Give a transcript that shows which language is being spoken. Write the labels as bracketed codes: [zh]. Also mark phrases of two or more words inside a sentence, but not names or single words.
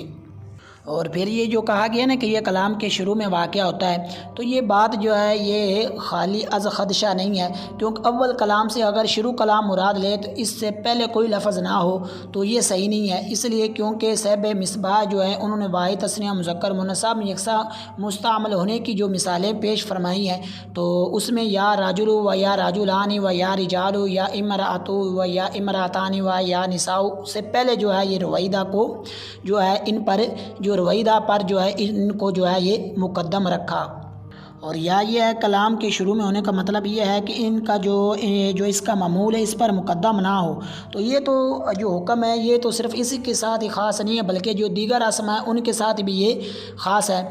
[ur] اور پھر یہ جو کہا گیا نا کہ یہ کلام کے شروع میں واقع ہوتا ہے، تو یہ بات جو ہے یہ خالی از خدشہ نہیں ہے، کیونکہ اول کلام سے اگر شروع کلام مراد لے تو اس سے پہلے کوئی لفظ نہ ہو تو یہ صحیح نہیں ہے، اس لیے کیونکہ صاحب مصباح جو ہے انہوں نے واحد تثنیہ مذکر مؤنث میں یکساں مستعمل ہونے کی جو مثالیں پیش فرمائی ہیں، تو اس میں [ar] یا راجل و یا راجلان و یا رجال یا امرأۃ و یا امرأتان و یا نساء [ur] سے پہلے جو ہے یہ رویدہ کو جو ہے ان پر جو رویدہ پر جو ہے ان کو جو ہے یہ مقدم رکھا۔ اور یا یہ ہے کلام کے شروع میں ہونے کا مطلب یہ ہے کہ ان کا جو اس کا معمول ہے اس پر مقدم نہ ہو، تو یہ تو جو حکم ہے یہ تو صرف اسی کے ساتھ ہی خاص نہیں ہے، بلکہ جو دیگر اسماء ہیں ان کے ساتھ بھی یہ خاص ہے۔